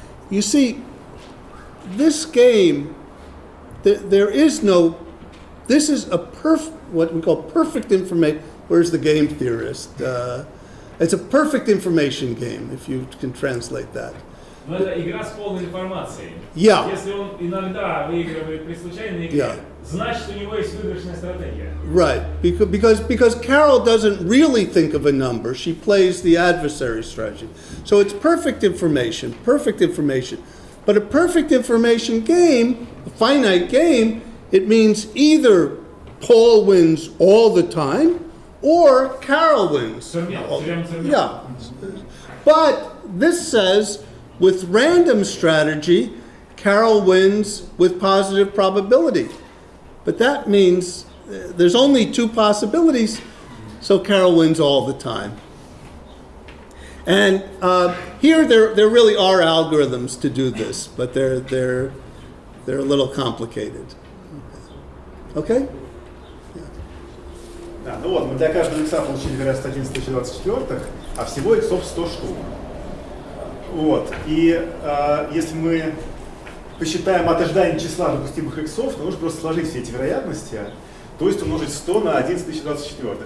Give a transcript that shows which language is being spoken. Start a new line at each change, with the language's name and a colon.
English: You see, this game, there is no, this is what we call perfect information. Where's the game theorist? It's a perfect information game, if you can translate that.
Russian: Но это игра с полной информацией.
English: Yeah.
Russian: Если он иногда выигрывает при случайной игре, значит у него есть выигрышная стратегия.
English: Right, because Carol doesn't really think of a number, she plays the adversary strategy. So it's perfect information. But a perfect information game, a finite game, it means either Paul wins all the time or Carol wins. Yeah. But this says, with random strategy, Carol wins with positive probability. But that means there's only two possibilities, so Carol wins all the time. And here there really are algorithms to do this, but they're a little complicated. Okay?
Russian: Да, ну вот, мы для каждого икса получили вероятность 11 1024, а всего иксов 100 штук. Вот, и если мы посчитаем от ожидания числа допустимых иксов, то нужно просто сложить все эти вероятности, то есть умножить 100 на 11 1024.